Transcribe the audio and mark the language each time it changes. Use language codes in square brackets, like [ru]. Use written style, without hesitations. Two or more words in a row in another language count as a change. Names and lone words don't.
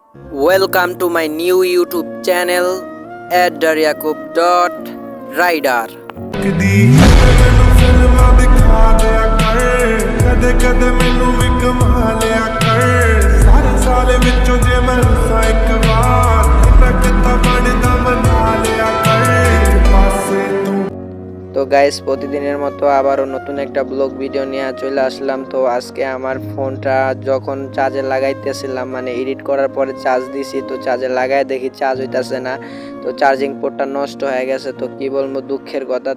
[en] Welcome to my new YouTube channel @daryakub.rider। [pa] ਕਦੀ ਮੈਨੂੰ ਫਿਲਮਾਂ ਦਿਖਾ ਦਿਆ ਕਰ ਕਦੇ ਕਦੇ ਮੈਨੂੰ ਵੀ ਕਮਾ ਲਿਆ ਕਰ ਸਾਰੇ ਸਾਲ ਵਿੱਚੋਂ ਜੇ ਮੈਂ ਰੁੱਸਾਂ ਇੱਕ ਵਾਰ ਕਿਤਾ ਬਣਦਾ ਮਨਾ ਲਿਆ ਕਰ ਪਾਸੇ ਤੂੰ। [bn] তো গাইস প্রতিদিনের মতো আবারও নতুন একটা [en] vlog video [bn] নিয়ে চলে আসলাম। তো আজকে আমার ফোনটা যখন চার্জে লাগাইতেছিলাম মানে এডিট করার পরে চার্জ দিছি, তো চার্জে লাগাই দেখি চার্জ হইতাছে না। তো [en] charging port [bn] নষ্ট হয়ে গেছে, তো কি বলবো দুঃখের কথা।